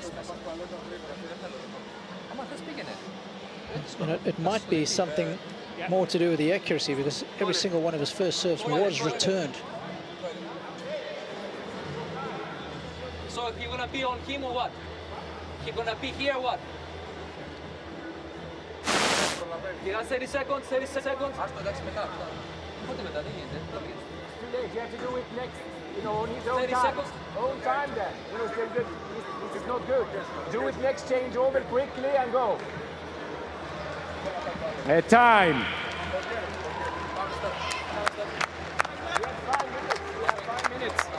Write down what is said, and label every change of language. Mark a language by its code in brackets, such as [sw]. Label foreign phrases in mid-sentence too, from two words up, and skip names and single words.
[en] It might be something more to do with the accuracy, because every single one of his first serves was returned. So you're gonna be on him or what? He's gonna be here, what? You got 30 seconds, 30 seconds. [el] Εντάξει, μετά. Πότε μετά, δεν γίνεται. [en] Too late, you have to do it next, you know, on his own 30 time. seconds. Own time then. You know, still good. This is not good. Do it next change over quickly and go. Time. We have 5 minutes.